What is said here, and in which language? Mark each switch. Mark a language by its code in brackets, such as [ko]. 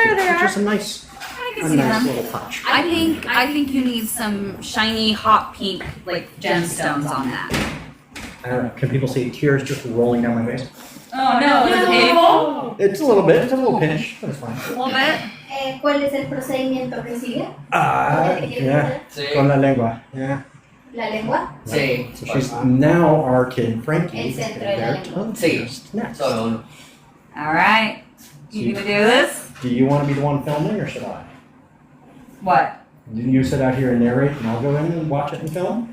[en] Oh, there they Which are. is a nice, I can see them. little touch. I think you need some shiny hot pink like gemstones on that. I don't know. Can people see tears just rolling down my face? Oh no, is it painful? It's a little bit. It's a little pinch, but it's fine. A little bit. [es] ¿Cuál es el procedimiento que sigue? [en] Yeah. [es] Con la lengua. Yeah. ¿La lengua? Sí. [en] So she's now our kid, Frankie. [es] El centro de la [en] Their [es] lengua. [en] tongue [es] Sí. [en] pierced next. [es] Solo. [en] All right. You gonna do this? Do you want to be the one filming, or should I? What? Do you sit out here and narrate, and I'll go in and watch it and film?